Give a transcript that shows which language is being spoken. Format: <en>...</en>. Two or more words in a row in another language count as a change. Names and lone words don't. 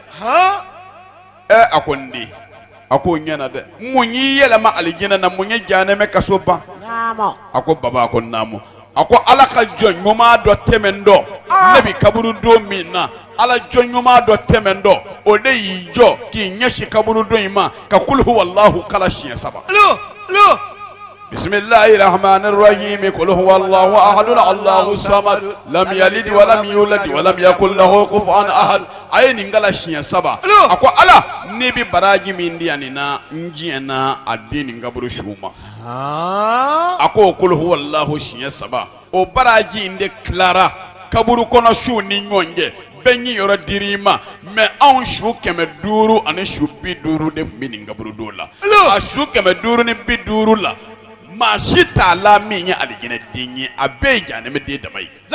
<bm>a ko n den a ko ɲɛna dɛ mun y'i yɛlɛma alijinɛ na mun ye janɛmɛ kaso ban a ko baba a ko naamu a ko ala ka jɔn ɲuman dɔ tɛmɛn dɔ ne bi kaburu don min na ala jɔn ɲuman dɔ tɛmɛn dɔ o de y'i jɔ k'i ɲɛsin kaburu don in ma ka</bm> <ar>قل هو الله</ar> <bm>kala siɲɛ 7</bm> <ar>بسم الله الرحمن الرحيم قل هو الله أحد الله الصمد لم يلد ولم يولد ولم يكن له كفوا أحد</ar> <bm>aye nin kala siɲɛ 7 a ko ala ne bi baraji min di yan na n diɲɛna a den nin kaburu su ma a ko</bm> <ar>قل هو الله</ar> <bm>siɲɛ 7 o baraji in de tilara kaburu kɔnɔ su ni ɲɔgɔn cɛ bɛɛ ɲi yɔrɔ dir'i ma mais anw su 500 ani su 50 de tun bɛ nin kaburu don la a su 500 ni 50 la maa si t'a la min ye alijinɛ den ye a bɛɛ ye janɛmɛ den dama ye</bm>